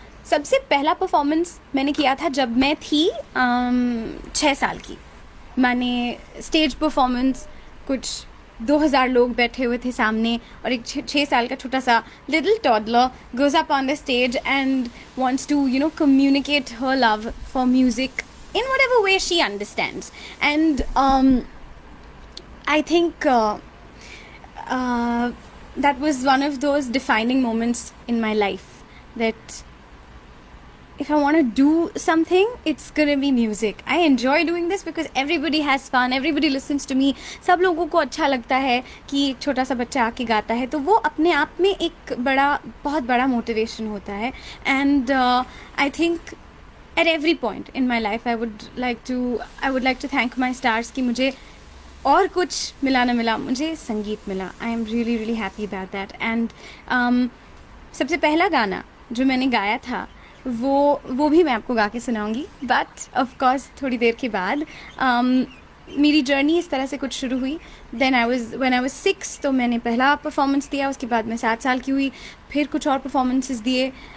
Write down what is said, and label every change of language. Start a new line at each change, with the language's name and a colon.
Hindi: सबसे पहला परफॉर्मेंस मैंने किया था जब मैं थी 6 साल की. मैंने स्टेज परफॉर्मेंस, कुछ 2000 लोग बैठे हुए थे सामने और एक 6 साल का छोटा सा
English: Little toddler goes up on the stage and wants to communicate her love for music in whatever way she understands. And I think that was one of those defining moments in my life, that if I want to do something, it's gonna be music. I enjoy doing this because everybody has fun, everybody listens to me.
Hindi: सब लोगों को अच्छा लगता है कि एक छोटा सा बच्चा आके गाता है, तो वो अपने आप में एक बहुत बड़ा मोटिवेशन होता है.
English: And I think at every point in my life I would like to thank my stars
Hindi: कि मुझे और कुछ मिला ना मिला, मुझे संगीत मिला.
English: I am really really happy about that.
Hindi: And सबसे पहला गाना जो मैंने गाया था वो भी मैं आपको गा के सुनाऊंगी,
English: but of course
Hindi: थोड़ी देर के बाद. मेरी जर्नी इस तरह से कुछ शुरू हुई.
English: when I was 6
Hindi: तो मैंने पहला परफॉर्मेंस दिया, उसके बाद मैं 7 साल की हुई, फिर कुछ और परफॉर्मेंसेस दिए.